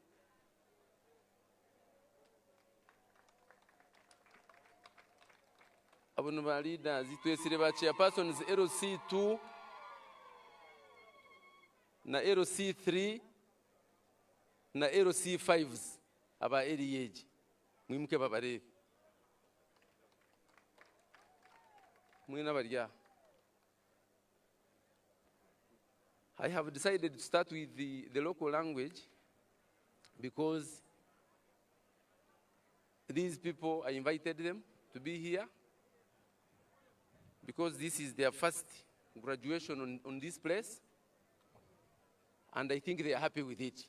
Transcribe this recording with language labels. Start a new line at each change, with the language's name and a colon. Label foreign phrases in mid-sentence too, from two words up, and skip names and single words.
Nyankole: abono ba leaders twesire ba chairpersons LC2 na LC3 na LC5s aba age mwimuke babarebe mwina barya.
English: I have decided to start with the local language because these people, I invited them to be here. because this is their first graduation on this place, and I think they are happy with it.